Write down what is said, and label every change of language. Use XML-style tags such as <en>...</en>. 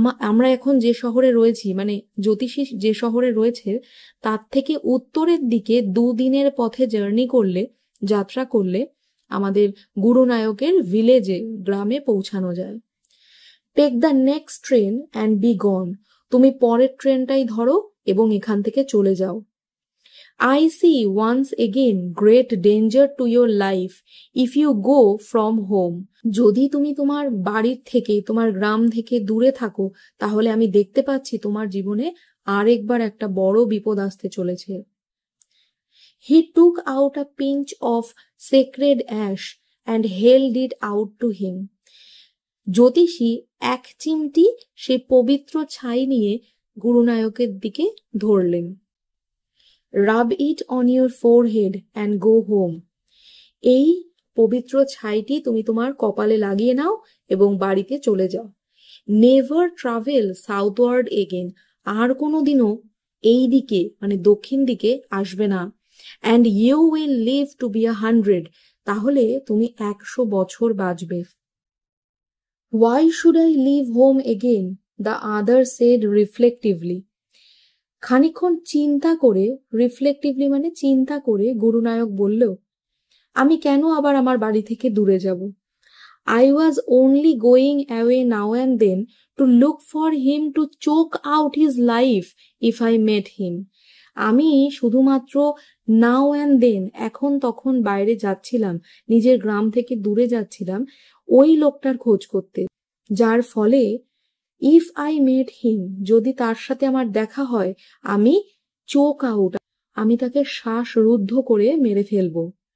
<bn>আমরা এখন যে শহরে রয়েছি, মানে জ্যোতিষী যে শহরে রয়েছে তার থেকে উত্তরের দিকে 2 দিনের পথে যাত্রা করলে আমাদের গুরুনায়কের ভিলেজে, গ্রামে পৌঁছানো যায়।</bn> <en>take the next train and be gone,</en> <bn>তুমি পরের ট্রেনটাই ধরো এবং এখান থেকে চলে যাও।</bn> <en>I see once again great danger to your life if you go from home.</en> <bn>যদি তুমি তোমার বাড়ির থেকে, তোমার গ্রাম থেকে দূরে থাকো, তাহলে আমি দেখতে পাচ্ছি তোমার জীবনে আরেকবার একটা বড় বিপদ আসতে চলেছে।</bn> <en>He took out a pinch of sacred ash and held it out to him.</en> <bn>জ্যোতিষী এক চিমটি সে পবিত্র ছাই নিয়ে গুরুনায়কের দিকে ধরলেন।</bn> <en>Rub it on your forehead and go home.</en> <bn>এই পবিত্র ছাইটি তুমি তোমার কপালে লাগিয়ে নাও এবং বাড়িতে চলে যাও।</bn> <en>Never travel southward again.</en> <bn>আর কোনোদিনও এই দিকে মানে দক্ষিণ দিকে আসবে না।</bn> <en>And you will live to be 100.</en> <bn>তাহলে তুমি 100 বছর বাঁচবে।</bn> <en>Why should I leave home again? The other said reflectively.</en> <bn>খানিকক্ষণ চিন্তা করে, রিফ্লেক্টিভলি মানে চিন্তা করে, গুরুনায়ক বলল, আমি কেন আবার আমার বাড়ি থেকে দূরে যাব?</bn> <en>I was only going away now and then to look for him to choke out his life if I met him.</en> <bn>আমি শুধুমাত্র</bn> <en>now and then,</en> <bn>এখন তখন বাইরে যাচ্ছিলাম, নিজের গ্রাম থেকে দূরে যাচ্ছিলাম ওই লোকটার খোঁজ করতে, যার ফলে</bn> <en>if I met him,</en> <bn>যদি তার সাথে আমার দেখা হয়, আমি</bn> <en>choke out,</en> <bn>আমি তাকে শ্বাসরুদ্ধ করে মেরে ফেলব।</bn>